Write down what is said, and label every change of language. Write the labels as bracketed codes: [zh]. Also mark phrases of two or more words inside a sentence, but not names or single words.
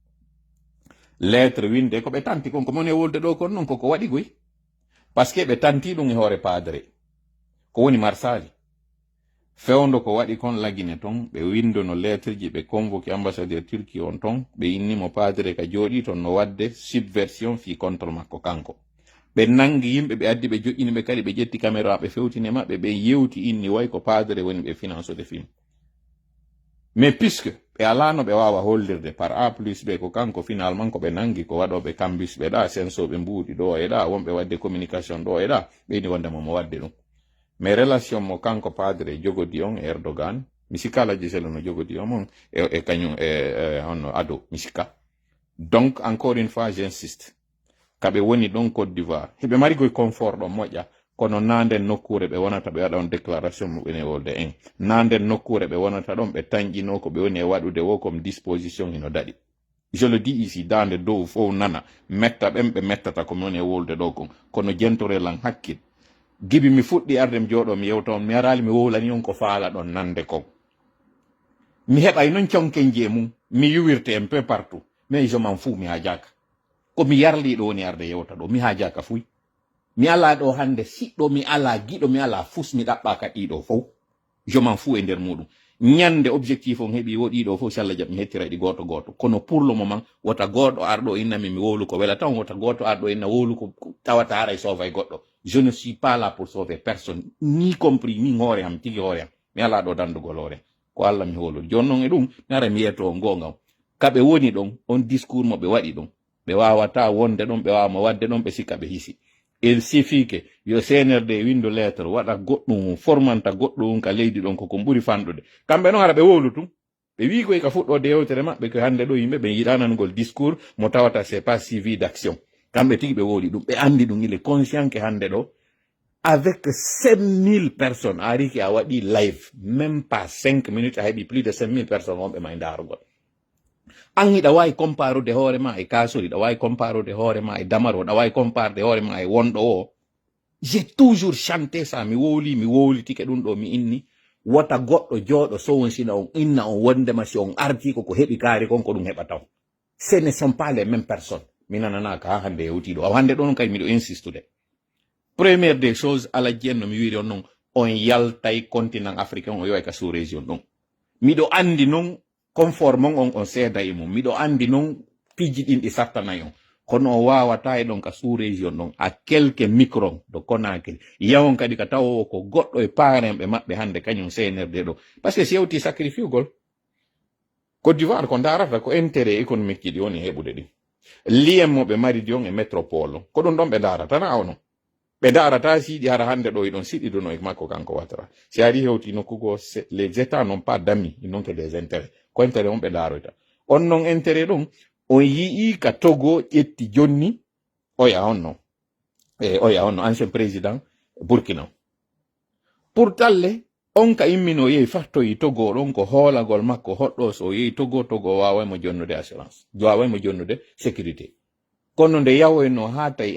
[ff] lettre winde ko ɓe tanti kon ko moni e wolde ɗo kon noon koko waɗi goy [fr] par ce que [ff] ɓe tanti ɗum e hoore padre ko woni marsali fewndo ko waɗi kon lagine ton ɓe windono lettre ji ɓe [fr] convoqué ambassadeur Turquie [ff] on ton ɓe innimo padre ka jooɗi ton no wadde subversion fi contre makko kanko ɓe nangi yimɓe ɓe addi ɓe joƴƴini ɓe kadi ɓe ƴetti caméra ɓe fewtine maɓɓe ɓe yewti inni way ko padre woni ɓe [fr] finance de film mais puisque [ff] ɓe alano ɓe wawa hollirde [fr] par A plus B [ff] ko kanko finalement ko ɓe nangi ko waɗoɓe cambus ɓe ɗa sensoɓe mbuuɗi ɗo e ɗa wonɓe wadde communication ɗo e ɗa ɓeyni wondemo mo wadde ɗum mais relation mo kanko padre jogodi on e Erdogan mi sikka Alaji Sellu no jogodi on e kañum honno ado mi sikka [fr] donc encore une fois j'insiste [ff] kaɓe woni ɗon Côte d'Ivoire heɓe mari koye confort ɗon moƴƴa kono nanden nokkure ɓe wonata ɓe waɗa on déclaration muɓene e wolde en nanden nokkure ɓe wonata ɗon ɓe tañƴino ko ɓe woni e waɗude wo [fr] comme disposition [ff] ino daɗi [fr] je le dis ici [ff] dande dow fof nana metta ɓen ɓe mettata komi woni e wolde ɗo kon kono jentorelan hakkil gibi mi fuɗɗi arde mi jooɗo mi yewta on mi arali mi wowlani on ko faala ɗon nande kon mi heɓay noon conkenji e mum mi yuwirte [fr] un peu partout mais je m'en fous [ff] mi hajaka ko mi yarliɗo woni arde yewta ɗo mi hajaka fuy mi ala ɗo hande siɗɗo mi ala giɗo mi ala fus mi ɗaɓɓaka ɗiɗo fof [fr] je m'en fous [ff] e nder muɗum ñande objectif on heeɓi woɗiɗo fof si Allah jaɓi mi hettira ɗi goto goto kono [fr] pour le moment [ff] wota goɗɗo arɗo innami mi wowlu ko wela tan wota goto arɗo inna wowlu ko tawata haray sova e goɗɗo [fr] je ne suis pas là pour sauver personne ni compris [ff] ni hoore am tigi hoore am mi ala ɗo dandugol hoore ko Allah mi holo jonnon e ɗum nara mi yeto gonga kaɓe woni ɗon on discours mo ɓe waɗi ɗon ɓe wawata wonde ɗon ɓe wawama wadde ɗon ɓe sikka ɓe hisi [fr] il suffit que [ff] yo CNRD windo lettre waɗa goɗɗum formanta goɗɗum ka leydi ɗon koko ɓuri fanɗude kamɓe noon ara ɓe wolutum ɓe wi koy ka fuɗɗode yewtere maɓɓe ko hande ɗo yimɓe ɓe yiɗanangol discours mo tawata [fr] c'est pas suivi d'action [ff] kamɓe tigi ɓe woli ɗum ɓe andi ɗum [fr] il est conscient que [ff] hande ɗo [fr] avec 5000 personnes [ff] a ari a waɗi live [fr] même pas 5 minutes [ff] a heɓi [fr] plus de 5000 personnes [ff] wonɓe ma e darugol an hiɗa wawi comparude hoorema e kasori ɗa wawi comparude hoorema e damaro ɗa wawi comparude hoorema e wonɗo o [fr] j'ai toujours chanté ça [ff] mi wowlitike ɗum ɗo mi inni wota goɗɗo jooɗo sowonsina on inna on wondema si on arti koko heɓi kaari kon ko ɗum heɓa taw [fr] ce ne sont pas les mêmes personnes [ff] mi nananaka ha hande yewtiɗo hande ɗo non kadi miɗo insistude [fr] première des choses [ff] ala jenno mi wiri on non on yaltay [fr] continent africain [ff] o yoy ka [fr] sous région [ff] ɗon miɗo andi non conformon on seeda e mum miɗo andi non piji ɗin ɗi sattanayi on kono o wawata e ɗon ka [fr] sous région [ff] ɗon [fr] a quelques micron de Conakry [ff] yawon kadi ka tawowo ko goɗɗo e paremɓe maɓɓe hande kañum CNRD ɗo [fr] par ce que [ff] si yewti sacrifice gol Côte d'Ivoire ko darata ko [fr] intérêt économique [ff] ji ɗi woni heɓude ɗin liyem mo ɓe mari di on e métropole ko ɗum ɗon ɓe darata na awno ɓe darata siɗi hara hande ɗo iɗon siɗiɗuno e makko kanko watara si ari hewti nokkugo [fr] les états n'ont pas d'amis ils n'ont que des intérêts [ff] ko intérêt on ɓe daroyta on non intérêt ɗum on yii ka Togo ƴetti jonni oya onno [fr] ancien président [ff] Burkina pour talle on ka immino yehi fattoyi Togo ɗon ko hoolagol makko hoɗɗo so yehi Togo wawaymo jonnude assurance wawaymo jonnude sécurité kono nde yawoyno ha tawi